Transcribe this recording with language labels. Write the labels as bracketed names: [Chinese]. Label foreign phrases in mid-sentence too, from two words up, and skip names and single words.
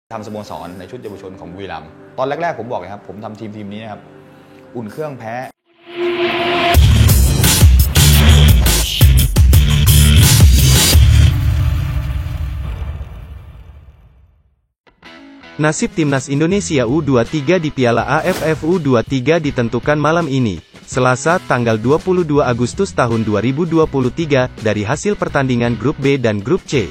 [Thai] ทำสโมสรในชุดเยาวชนของบุรีรัมย์ตอนแรกๆผมบอกเลยครับผมทำทีมนี้นะครับอุ่นเครื่องแพ้ [Indonesian] Nasib Timnas Indonesia U23 di Piala AFF U23 ditentukan malam ini, Selasa, tanggal 22 Agustus tahun 2023, dari hasil pertandingan Grup B dan Grup C.